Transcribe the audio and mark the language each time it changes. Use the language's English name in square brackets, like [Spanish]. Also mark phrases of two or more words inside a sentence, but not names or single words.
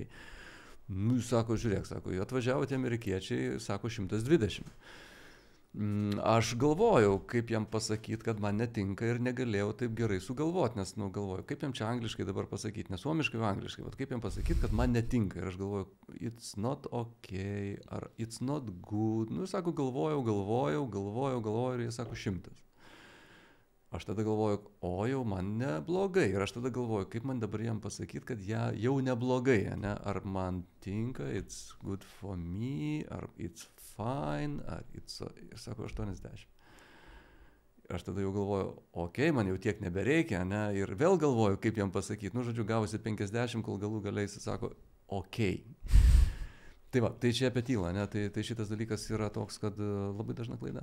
[Lithuanian] Sako, žiūrėk, atvažiavo tie amerikiečiai, sako 120. Aš galvojau, kaip jam pasakyti, kad man netinka ir negalėjau taip gerai sugalvoti, nes galvoju, kaip jam čia angliškai dabar pasakyti, nes suomiškai angliškai, kaip jam pasakyti, kad man netinka. Ir aš galvoju, [English] it's not okay, ar it's not good. [Lithuanian] Sako, galvojau ir jie sako 100. Aš tada galvoju, o jau man neblogai. Ir aš tada galvoju, kaip man dabar jam pasakyti, kad jau neblogai, ne? Ar man tinka, [English] it's good for me, ar it's fine, [Lithuanian] ir sako 80. Aš tada jau galvoju, okei, man jau tiek nebereikia, ne, ir vėl galvoju, kaip jam pasakyti, nu, žodžiu, gavosi 50, kol galų galiai jis sako, okei. Tai va, tai čia apie tylą, ne, tai šitas dalykas yra toks, kad labai dažna klaida.